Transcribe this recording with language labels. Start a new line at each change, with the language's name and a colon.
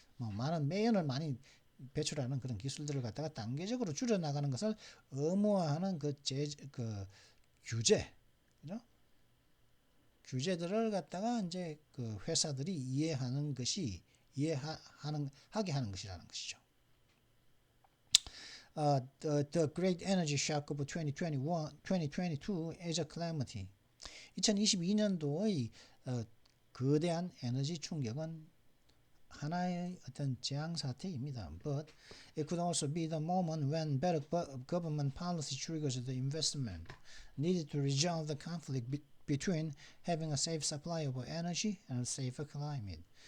Korean: 많은 매연을 많이 배출하는 그런 기술들을 갖다가 단계적으로 줄여나가는 것을 의무화하는 그 규제, 그죠? 규제들을 갖다가 이제 그 회사들이 이해하게 하는 것이라는 것이죠.
English: The great energy shock of 2022 is a calamity.
Korean: 2022년도의 거대한 에너지 충격은 하나의 어떤 재앙 사태입니다.
English: But it could also be the moment when better government policy triggers the investment needed to resolve the conflict between having a safe supply of energy and a safer climate.